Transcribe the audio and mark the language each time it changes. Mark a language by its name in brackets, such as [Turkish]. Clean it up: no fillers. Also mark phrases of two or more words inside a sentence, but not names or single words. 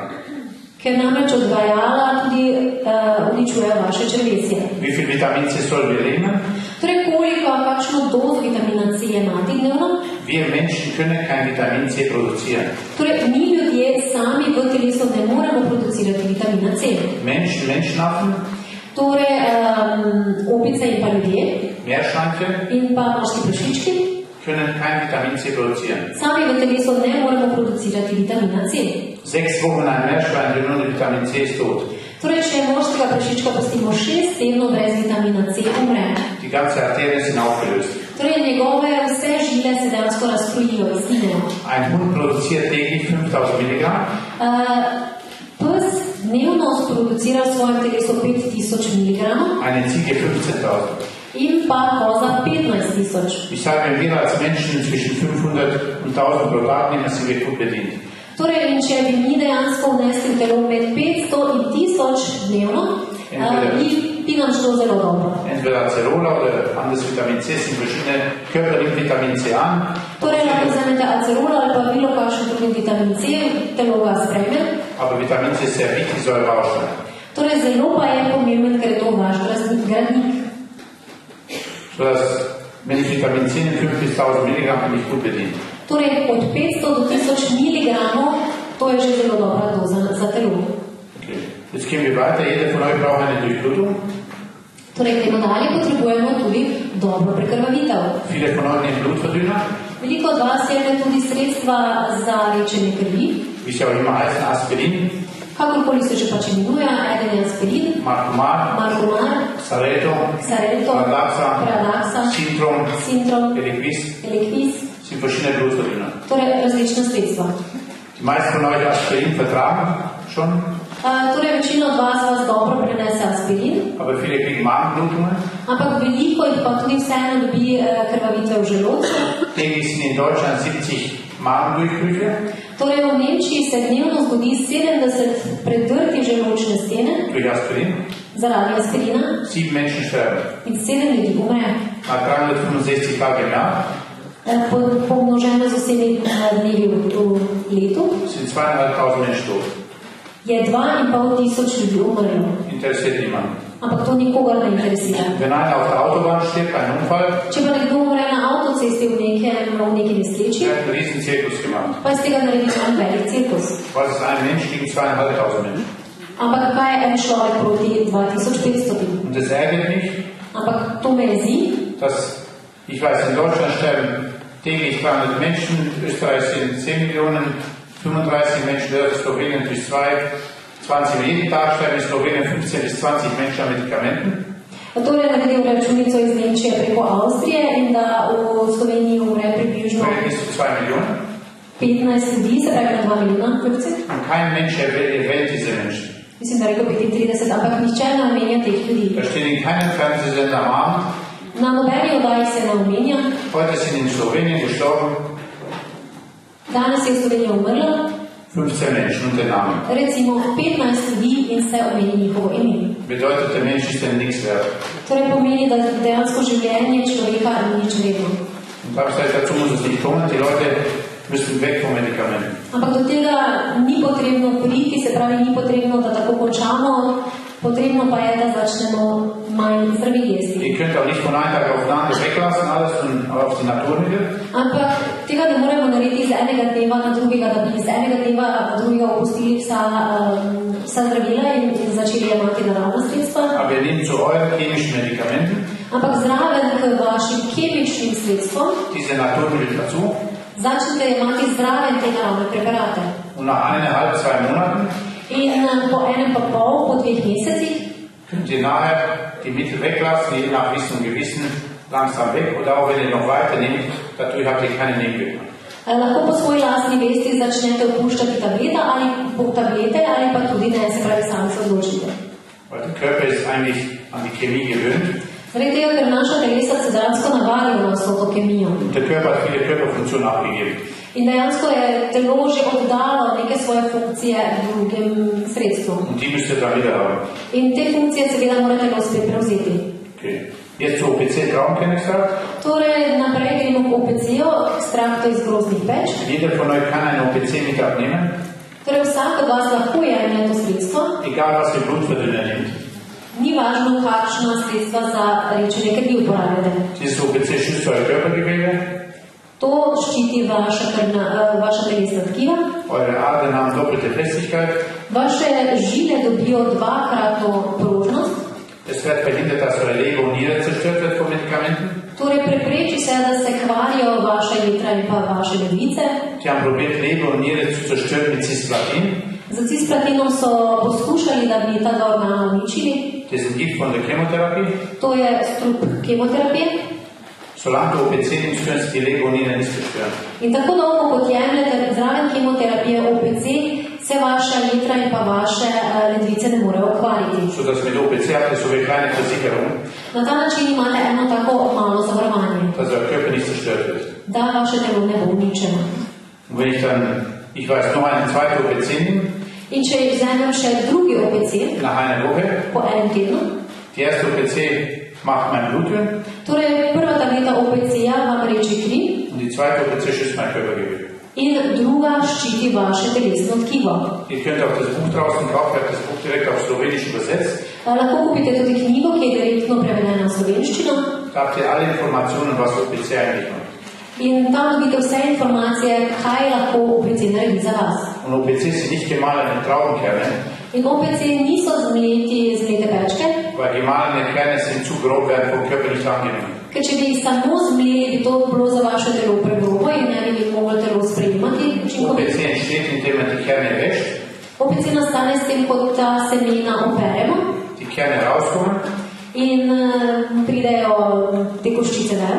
[Slovenian] Ker namreč odvajala tudi uničuje vaše črevesje. [German] Wie viel Vitamin C sollen wir nehmen? [Slovenian] Torej, kakšno dozo vitamina C jemati dnevno? [German] Wir Menschen können kein Vitamin C produzieren. [Slovenian] Torej, mi ljudje sami v telesu ne moremo producirati vitamina C. [German] Menschen, Menschenaffen, [Slovenian] Torej, opice in pa ljudje [German] Meerschweinchen [Slovenian] in pa morski prašički [German] können kein Vitamin C produzieren. [Slovenian] sami v telesu ne moremo producirati vitamina C. [German] 6 Wochen ein Meerschweinchen ohne Vitamin C ist tot. [Slovenian] Torej, če morskega prašička pustimo 6 tednov brez vitamina C, umre. [German] Die ganze Arterien sind aufgelöst. [Slovenian] Torej, njegove vse žile se dejansko razkrojijo, izginejo. [German] Ein Hund produziert täglich 5000 Milligramm. [Slovenian] Pes dnevno sproducira v svojem telesu 5000 mg [German] eine Ziege 15.000. [Slovenian] in pa koza 15.000. [German] Ich sage, wenn wir als Menschen zwischen 500 und 1000 pro Tag nehmen, sind wir gut bedient. [Slovenian] Torej, in če bi mi dejansko vnesli v telo med 500 in 1000 dnevno, bi nam šlo zelo dobro. [German] Entweder Acerola oder anderes Vitamin C sind verschiedene Körper nimmt Vitamin C an. [Slovenian] Torej, lahko vzamete Acerola ali pa bilo kakšen drugi vitamin C, telo ga sprejme. [German] Aber Vitamin C ist sehr wichtig, soll Baustein. [Slovenian] Torej, zelo pa je pomemben, ker je to vaš gradnik. [German] So dass, wenn ich Vitamin C nehme, 5 bis 1000 Milligramm, bin ich gut bedient. [Slovenian] Torej, od 500 do 1000 mg, to je že zelo dobra doza za telo. [German] Okay. Jetzt gehen wir weiter. Jeder von euch braucht eine Durchblutung. [Slovenian] Torej, gremo dalje, potrebujemo tudi dobro prekrvavitev. [German] Viele von euch nehmen Blutverdünner. [Slovenian] Veliko od vas jemlje tudi sredstva za rečenje krvi. [German] Wie sie auch immer heißen, Aspirin, [Slovenian] Kakorkoli se že pač imenuje, eden je aspirin, Marcumar, Xarelto, Pradaxa, Sintrom, Eliquis, [German] sind verschiedene Blutverdünner. [Slovenian] torej različna sredstva. [German] Die meisten von euch Aspirin vertragen schon, [Slovenian] Torej, večina od vas dobro prenese aspirin, [German] aber viele kriegen Magenblutungen. [Slovenian] ampak veliko jih pa tudi vseeno dobi krvavitve v želodcu. [German] Täglich sind in Deutschland 70 Magendurchbrüche [Slovenian] Torej, v Nemčiji se dnevno zgodi 70 predrtih želodčne stene [German] durch Aspirin. [Slovenian] zaradi aspirina [German] 7 Menschen sterben. [Slovenian] in 7 ljudi umre. [German] Nach 365 Tagen im Jahr [Slovenian] Pomnoženo z vsemi dnevi v letu [German] sind 2500 Menschen tot. [Slovenian] je 2500 ljudi umrlo. [German] Interessiert niemanden. [Slovenian] Ampak to nikogar ne interesira. [German] Wenn einer auf der Autobahn stirbt, ein Unfall, [Slovenian] Če pa nekdo umre na avtocesti v neki nesreči, [German] wird ein riesen Zirkus gemacht. [Slovenian] pa iz tega naredi en velik cirkus. [German] Was ist ein Mensch gegen 2500 Menschen? [Slovenian] Ampak kaj je en človek proti 2500? [German] Und das ärgert mich, [Slovenian] Ampak to me jezi, [German] dass, ich weiß, in Deutschland sterben täglich 300 Menschen, in Österreich sind 10 Millionen, 35 Menschen, Slowenien durch 20 jeden Tag sterben in Slowenien 15 bis 20 Menschen an Medikamenten. [Slovenian] torej naredil računico iz Nemčije preko Avstrije in da v Sloveniji umre približno [German] Bis zu 2 Millionen. [Slovenian] 15 ljudi, se pravi na 2 milijona, [German] Und kein Mensch erwähnt diese Menschen. [Slovenian] mislim, da rekel 35, ampak nihče ne omenja teh ljudi. [German] Da steht in keinem Fernsehsender am Abend. [Slovenian] Na nobeni oddaji se ne omenja. [German] Heute sind in Slowenien gestorben [Slovenian] Danes je v Sloveniji umrlo [German] 15 Menschen und der Name. [Slovenian] recimo 15 ljudi in se omeni njihovo ime. [German] Bedeutet, der Mensch ist denn nichts wert. [Slovenian] Torej pomeni, da dejansko življenje človeka ni nič vredno. [German] Und dazu muss es nicht kommen. Die Leute müssen weg vom Medikament. [Slovenian] Ampak do tega ni potrebno priti, se pravi, ni potrebno, da tako končamo, potrebno pa je, da začnemo manj zdravil jesti. [German] Ihr könnt auch nicht von einem Tag auf den anderen weglassen, alles und auf die Naturmittel. [Slovenian] Ampak tega ne moremo narediti iz enega dneva na drugega, da bi iz enega dneva na drugega opustili vsa zdravila in začeli jemati naravna sredstva. [German] Aber ihr nehmt zu euren chemischen Medikamenten [Slovenian] Ampak zraven k vašim kemičnim sredstvom [German] diese Naturmittel dazu. [Slovenian] začnete jemati zraven te naravne preparate. [German] Und nach 1,5, 2 Monaten [Slovenian] In po enem pa pol, po 2 mesecih, [German] könnt ihr nachher die Mittel weglassen, je nach Wissen und Gewissen langsam weg. Oder auch wenn ihr noch weiter nehmt, dadurch habt ihr keine Nebenwirkungen. [Slovenian] lahko po svoji lastni vesti začnete opuščati tablete ali pa tudi ne, se pravi, sami se odločite. [German] Weil der Körper ist eigentlich an die Chemie gewöhnt. [Slovenian] Zaradi tega, ker naša telesa se dejansko navadijo na vso to kemijo. [German] Und der Körper hat viele Körperfunktionen abgegeben. [Slovenian] In dejansko je telo že oddalo neke svoje funkcije drugim sredstvom. [German] Und die müsst ihr dann wieder haben. [Slovenian] In te funkcije seveda mora telo spet prevzeti. [German] Okay. Jetzt zu OPC Traubenkernextrakt. [Slovenian] Torej, naprej gremo k OPC-ju, ekstraktu iz grozdnih peč. [German] Jeder von euch kann einen OPC mit abnehmen, [Slovenian] Torej, vsak od vas lahko jemlje to sredstvo. [German] egal was ihr Blutverdünner nimmt. [Slovenian] Ni važno, kakšna sredstva za rečenje krvi uporabljate. [German] Dieses OPC schützt euer Körpergewebe, [Slovenian] To ščiti vaša telesna tkiva. [German] eure Adern haben doppelte Festigkeit, [Slovenian] Vaše žile dobijo dvakratno prožnost. [German] es wird verhindert, dass eure Leber und Niere zerstört wird von Medikamenten. [Slovenian] Torej, prepreči se, da se kvarijo vaše jetra in pa vaše ledvice. [German] Die haben probiert, Leber und Niere zu zerstören mit Cisplatin. [Slovenian] Z cisplatinom so poskušali, da bi ta dva organa uničili. [German] Das ist ein Gift von der Chemotherapie. [Slovenian] To je strup kemoterapije. [German] Solange du OPC nimmst, können sie die Leber und Niere nicht zerstören. [Slovenian] In tako dolgo kot jemljete zraven kemoterapije OPC, se vaša jetra in pa vaše ledvice ne morejo okvariti. [German] So dass mit OPC habt ihr so eine kleine Versicherung, [Slovenian] Na ta način imate eno tako malo zavarovanje, [German] dass euer Körper nicht zerstört wird. [Slovenian] da vaše telo ne bo uničeno. [German] Und wenn ich dann, ich weiß, noch einen zweiten OPC nehme, [Slovenian] In če vzamem še drugi OPC [German] nach einer Woche, [Slovenian] po enem tednu, [German] die erste OPC macht mein Blut dünn [Slovenian] torej prva tableta OPC-ja vam reče kri [German] und die zweite OPC schützt mein Körpergewicht. [Slovenian] in druga ščiti vaše telesno tkivo. [German] Ihr könnt auch das Buch draußen kaufen, ich habe das Buch direkt auf Slowenisch übersetzt. [Slovenian] Lahko kupite tudi knjigo, ki je direktno prevedena v slovenščino. [German] Da habt ihr alle Informationen, was OPC eigentlich macht. [Slovenian] In tam dobite vse informacije, kaj lahko OPC naredi za vas. [German] Und OPC sind nicht gemahlene Traubenkerne, [Slovenian] In OPC niso zmlete pečke, [German] weil gemahlene Kerne sind zu grob, werden vom Körper nicht angenommen. [Slovenian] ker če bi samo zmleli, bi to bilo za vaše telo pregrobo in ne bi moglo telo sprejemati učinkovito. [German] OPC entsteht, indem man die Kerne wäscht, [Slovenian] OPC nastane s tem, kot ta semena operemo [German] die Kerne rauskommen [Slovenian] in pridejo te koščice ven.